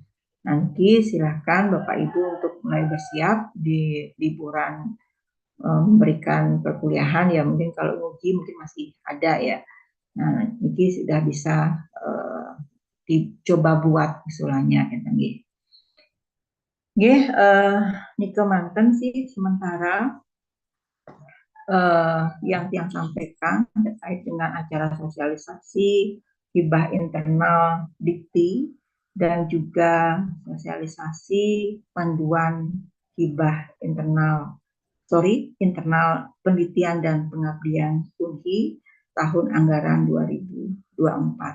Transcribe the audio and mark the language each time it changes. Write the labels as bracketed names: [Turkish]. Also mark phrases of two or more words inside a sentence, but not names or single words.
[Indonesian] Nanti silahkan Bapak Ibu untuk mulai bersiap di liburan memberikan perkuliahan ya, mungkin kalau uji mungkin masih ada ya. Nah, ini sudah bisa dicoba buat usulannya ya. Nggih, [Balinese] nike manten [Indonesian] sih sementara yang sampaikan terkait dengan acara sosialisasi hibah internal Dikti dan juga sosialisasi panduan hibah internal penelitian dan pengabdian UNHI tahun anggaran 2024.